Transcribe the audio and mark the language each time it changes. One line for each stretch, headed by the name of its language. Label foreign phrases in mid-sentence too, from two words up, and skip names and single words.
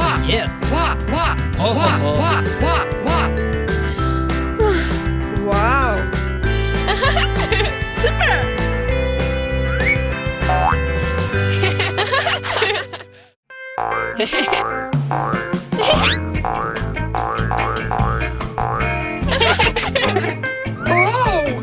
English: Yes. Wah, wah, Oh, wah, oh, oh. wah, wah, wah. Wow. Super. Oh.